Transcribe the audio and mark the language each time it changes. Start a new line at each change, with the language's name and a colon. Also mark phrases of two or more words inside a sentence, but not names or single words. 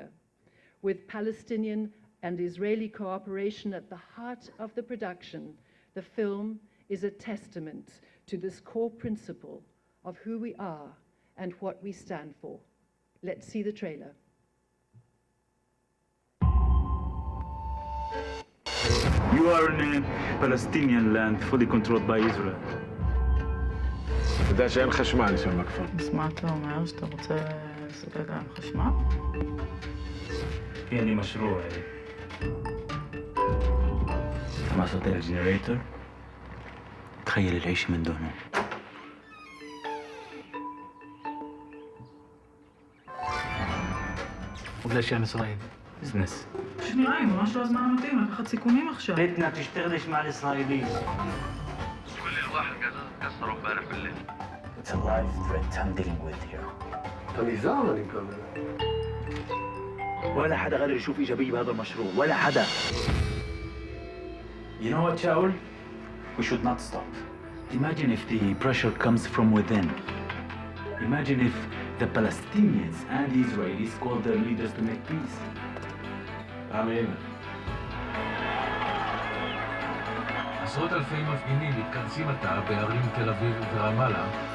English: With Palestinian and Israeli cooperation at the heart of the production, the film is a testament to this core principle of who we are and what we stand for. Let's see the trailer. You are in a Palestinian land fully controlled by Israel.
Hebrew: אתה יודע שאין חשמל שם בכפר. אז מה אתה אומר? שאתה רוצה לספק להם חשמל?
Arabic: في عندي مشروع ما صوت الجنريتور تخيل العيش من دونه. وبلاش يعني اسرائيل. بزنس.
Hebrew: פשוט נראה לי ממש לא הזמן המתאים לקחת סיכונים עכשיו.
Arabic: بدنا تشتغلش مع الإسرائيليين. كل الواحد كسروا امبارح بالليل.
English: It's a life threat I'm dealing with here.
Hebrew: אתה נזהר אני מקווה.
Arabic: ولا حدا غير يشوف إيجابية بهذا المشروع ولا حدا.
English: You know what, Shaul? We should not stop. Imagine if the pressure comes from within. Imagine if the Palestinians and the Israelis call their leaders to make peace.
Hebrew: אמין. עשרות אלפי מפגינים מתכנסים עתה בערים תל אביב ורמאללה.